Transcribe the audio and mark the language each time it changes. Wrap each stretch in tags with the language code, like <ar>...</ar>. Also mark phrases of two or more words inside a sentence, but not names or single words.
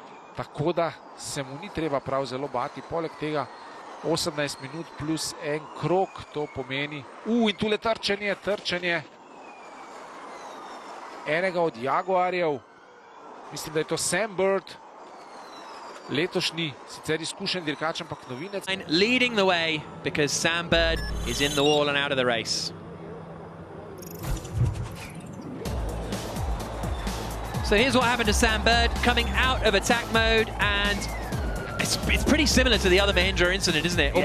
<sl>tako da se mu ni treba prav zelo bati. Poleg tega 18 minut plus en krog, to pomeni. In tule trčenje enega od Jaguarjev. Mislim, da je to Sam Bird, letošnji, sicer izkušen dirkač, ampak novinec.</sl> <en>Leading the way because Sam Bird is in the wall and out of the race. So here's what happened to Sam Bird, coming out of attack mode, and it's pretty similar to the other Mahindra incident, isn't it?</en>